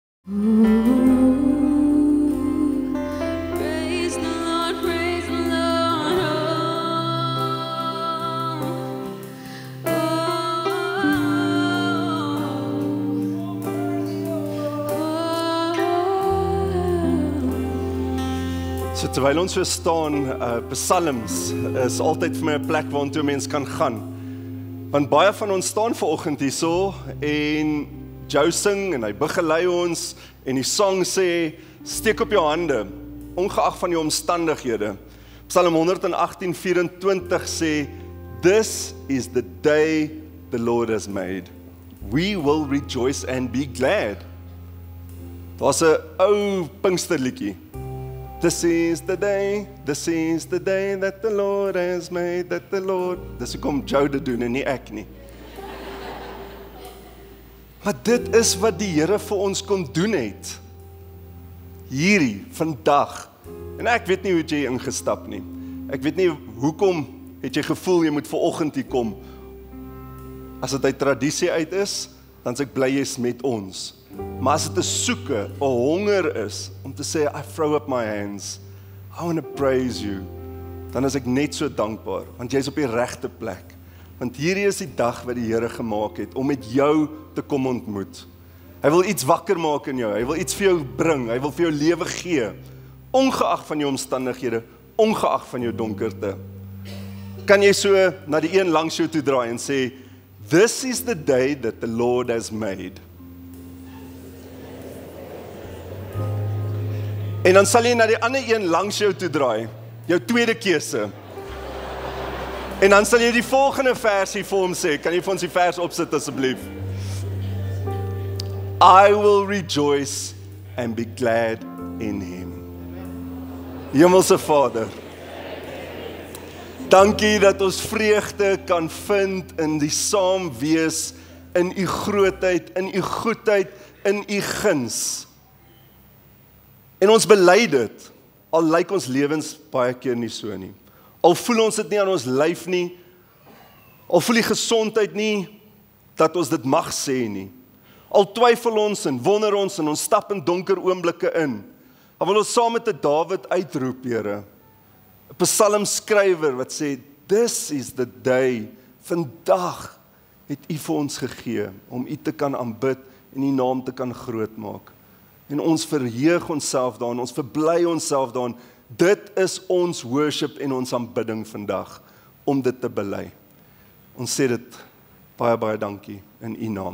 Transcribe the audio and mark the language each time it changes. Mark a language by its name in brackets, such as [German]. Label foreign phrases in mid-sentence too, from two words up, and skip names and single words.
[English] Praise the Lord, praise the Lord. [Afrikaans] So terwyl ons so staan, psalms is altyd vir my 'n plek waar 'n mens kan gaan. Want baie van ons staan vanoggend hierso en Joe sing en hy begelei ons en die sang sê, steek op jou hande, ongeag van jou omstandighede. Psalm 118:24 sê, [English] this is the day the Lord has made. We will rejoice and be glad. [Afrikaans] Daar's 'n ou Pinksterliedjie. [English] This is the day that the Lord has made, that the Lord... [Afrikaans] Dis hoekom Joe dit doen en nie ek nie. Maar dit is wat die Here vir ons kom doen het. Hierdie, vandag. En ek weet nie hoe jy ingestap nie. Ek weet nie hoekom het jy gevoel jy moet vanoggend hier kom. As dit uit tradisie uit is, dan sê ek bly jy's met ons. Maar as dit 'n soeke, 'n honger is, om te sê, [English] I throw up my hands, I want to praise you, [Afrikaans] dan is ek net so dankbaar, want jy's op die regte plek. Want hierdie is die dag wat die Here gemaak het, om met jou te kom ontmoet. Hy wil iets wakker maak in jou, hy wil iets vir jou bring, hy wil vir jou lewe gee, ongeag van jou omstandighede, ongeag van jou donkerte. Kan jy so na die een langs jou toe draai en sê, [English] this is the day that the Lord has made. [Afrikaans] En dan sal jy na die ander een langs jou toe draai, jou tweede keuse. En dan sal jy die volgende versie vir hom sê, kan jy vir ons die vers opsit asseblief? [English] I will rejoice and be glad in him. [Afrikaans] Hemelse Vader, dankie dat ons vreugde kan vind in die saam wees, in u grootheid, in u goedheid, in u guns. En ons bely dit, al lyk ons lewens baie keer nie so nie. Al voel ons dit nie aan ons lyf nie, al voel die gesondheid nie, dat ons dit mag sê nie. Al twyfel ons en wonder ons en ons stap in donker oomblikke in. Dan wil ons saam met Dawid uitroep, Here. 'n Psalmskrywer wat sê, [English] this is the day, [Afrikaans] vandag het u vir ons gegee, om u te kan aanbid en u naam te kan groot maak. En ons verheug onsself daarin, ons verbly onsself daarin. Dit is ons worship en ons aanbidding vandag, om dit te bely. Ons sê dit baie, baie dankie in u naam.